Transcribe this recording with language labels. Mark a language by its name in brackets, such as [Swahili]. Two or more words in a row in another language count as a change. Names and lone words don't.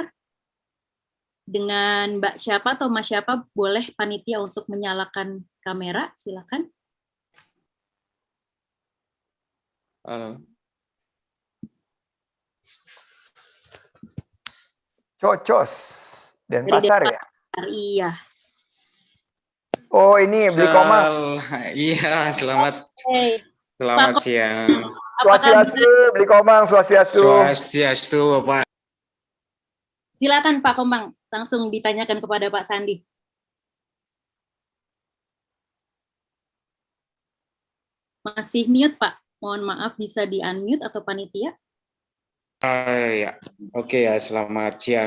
[Indonesian] Dengan Mbak siapa atau Mas siapa, boleh panitia untuk menyalakan kamera, silakan. Halo. Cocos, Denpasar ya? Iya. Oh, ini beli komang. Iya, selamat siang. Swastiastu, beli komang, swastiastu. Swastiastu, Bapak. Silakan Pak Komang, langsung ditanyakan kepada Pak Sandi. Masih mute Pak, mohon maaf bisa di-unmute atau panitia? Ya, oke ya, selamat siang.